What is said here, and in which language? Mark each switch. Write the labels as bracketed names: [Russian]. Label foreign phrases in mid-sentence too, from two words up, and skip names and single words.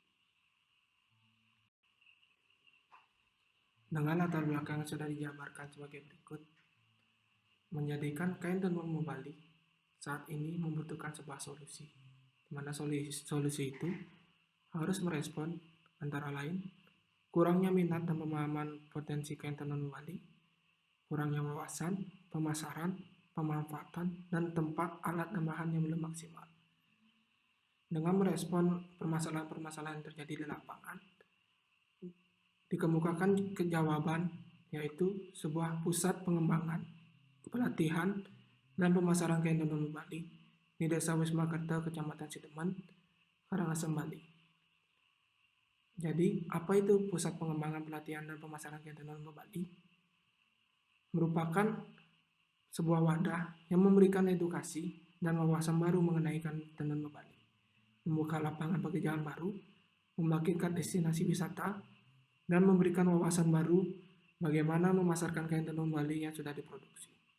[Indonesian] Dengan latar belakang yang sudah dijabarkan sebagai berikut, menjadikan kain tenun Bali saat ini membutuhkan sebuah solusi, di mana solusi itu harus merespon antara lain kurangnya minat dan pemahaman potensi kain tenun Bali, kurangnya wawasan, pemasaran, pemanfaatan, dan tempat, alat, dan bahan yang belum maksimal. Dengan merespon permasalahan-permasalahan yang terjadi di lapangan, dikemukakan kejawaban, yaitu sebuah pusat pengembangan, pelatihan, dan pemasaran kain tenun Bali di Desa Wisma Kerta, Kecamatan Sideman, Karangasem, Bali. Jadi, apa itu Pusat Pengembangan Pelatihan dan Pemasaran Kain Tenun Bali? merupakan sebuah wadah yang memberikan edukasi dan wawasan baru mengenai kain tenun Bali, membuka lapangan pekerjaan baru, membangkitkan destinasi wisata, dan memberikan wawasan baru bagaimana memasarkan kain tenun Bali yang sudah diproduksi.